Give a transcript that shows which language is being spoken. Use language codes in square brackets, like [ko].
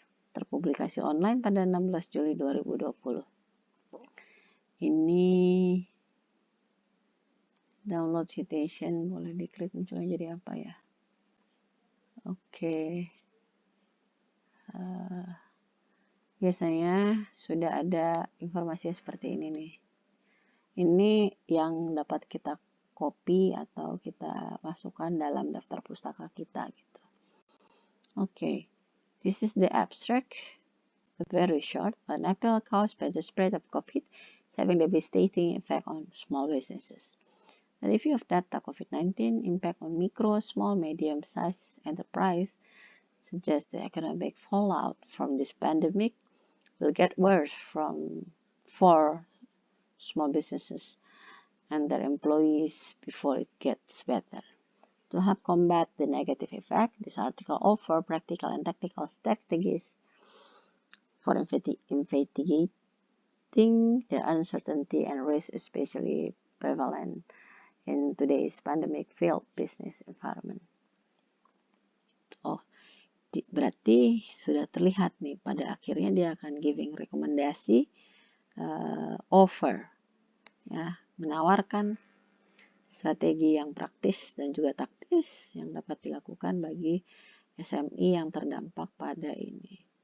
[id] Terpublikasi online pada 16 Juli 2020. Ini download citation, boleh diklik munculnya jadi apa ya? Oke. Biasanya sudah ada informasi seperti ini nih. Ini yang dapat kita copy atau kita masukkan dalam daftar pustaka kita gitu. [en] Okay, this is the abstract, very short. An epidemic caused by the spread of COVID is having a devastating effect on small businesses. The review of data COVID-19 impact on micro, small, medium-sized enterprise suggests the economic fallout from this pandemic will get worse for small businesses and their employees before it gets better. To help combat the negative effect, this article offers practical and tactical strategies for investigating the uncertainty and risk especially prevalent in today's pandemic-filled business environment. [id] Oh, berarti sudah terlihat nih, pada akhirnya dia akan giving rekomendasi, offer, ya, menawarkan strategi yang praktis dan juga taktis yang dapat dilakukan bagi SMI yang terdampak pada ini.